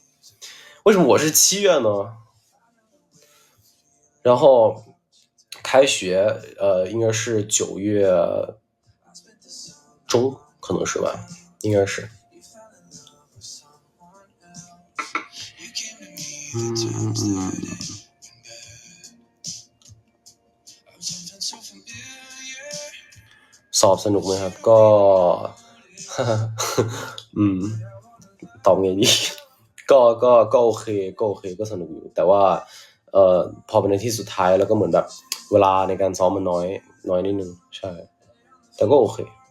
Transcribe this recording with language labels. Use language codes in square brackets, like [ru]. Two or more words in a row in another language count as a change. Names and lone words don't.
[zh] 为什么我是7月呢？然后开学应该是9月中，可能是吧，应该是。 [th] สอบสนุกไหมครับก็ตอบไงดีก็โอเคก็สนุกอยู่แต่ว่าพอเป็นในที่สุดท้ายแล้วก็เหมือนแบบเวลาในการซ้อมมันน้อยนิดนึงใช่แต่ก็โอเค